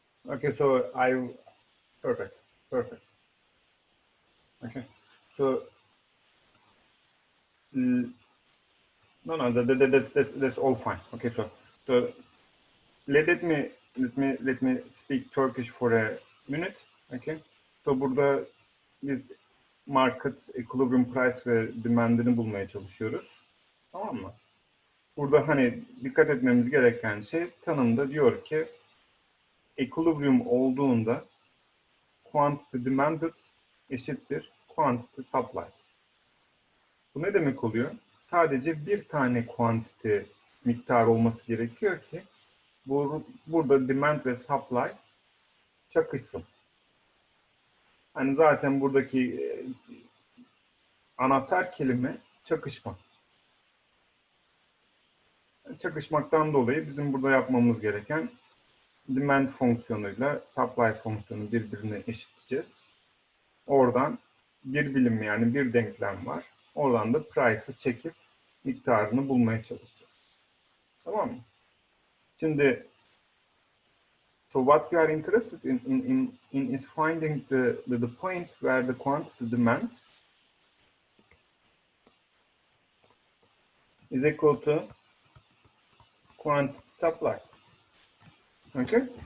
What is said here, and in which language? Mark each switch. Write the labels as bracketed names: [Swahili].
[English] Okay, so perfect, perfect. Okay, so no, no, that's all fine. Okay, so let me speak Turkish for a minute. Okay, so [Turkish] burada biz market equilibrium price ve demandini bulmaya çalışıyoruz. Tamam mı? Burada hani dikkat etmemiz gereken şey tanımda diyor ki equilibrium olduğunda quantity demanded eşittir quantity supply. Bu ne demek oluyor? Sadece bir tane quantity miktar olması gerekiyor ki burada demand ve supply çakışsın. Hani zaten buradaki anahtar kelime çakışma. Çakışmaktan dolayı bizim burada yapmamız gereken demand fonksiyonuyla supply fonksiyonu birbirine eşitleyeceğiz. Oradan bir bilim yani bir denklem var. Oradan da price'ı çekip miktarını bulmaya çalışacağız. Tamam mı? Şimdi [English] so what we are interested in is finding the point where the quantity demand is equal to quantity supply. Okay?